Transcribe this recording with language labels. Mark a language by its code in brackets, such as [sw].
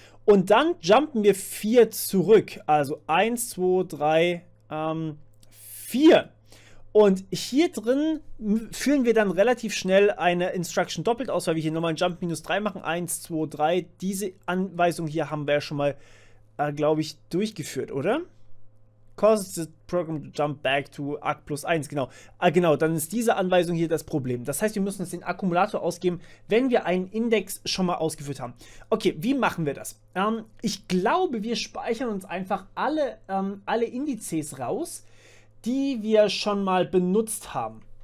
[de] Und dann jumpen wir 4 zurück. Also 1, 2, 3, 4. Und hier drin führen wir dann relativ schnell eine Instruction doppelt aus, weil wir hier nochmal einen Jump minus 3 machen. 1, 2, 3. Diese Anweisung hier haben wir ja schon mal, glaube ich, durchgeführt, oder? [en] causes the program to jump back to ACK plus 1. [de] Genau. Genau, dann ist diese Anweisung hier das Problem. Das heißt, wir müssen uns den Akkumulator ausgeben, wenn wir einen Index schon mal ausgeführt haben. Okay, wie machen wir das? Ich glaube, wir speichern uns einfach alle Indizes raus, die wir schon mal benutzt haben.